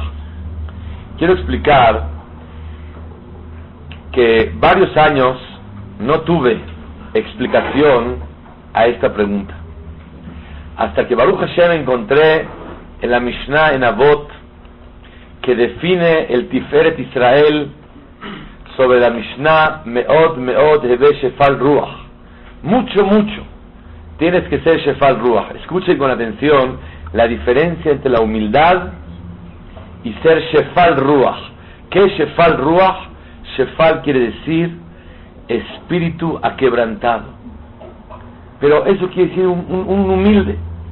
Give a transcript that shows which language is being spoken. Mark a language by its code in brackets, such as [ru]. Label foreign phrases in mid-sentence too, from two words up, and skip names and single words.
[es] Quiero explicar que varios años no tuve explicación a esta pregunta, hasta que [he] ברוך השם [es] encontré en la Mishnah en Avot, que define el Tiferet Israel sobre la Mishnah [he] מאוד הוי שפל רוח. [es] Mucho tienes que ser [he] שפל רוח. [es] Escuchen con atención la diferencia entre la humildad y ser [he] שפל רוח. [es] ¿Qué es [he] שפל רוח? [es] Shefal quiere decir espíritu aquebrantado. Pero eso quiere decir un humilde.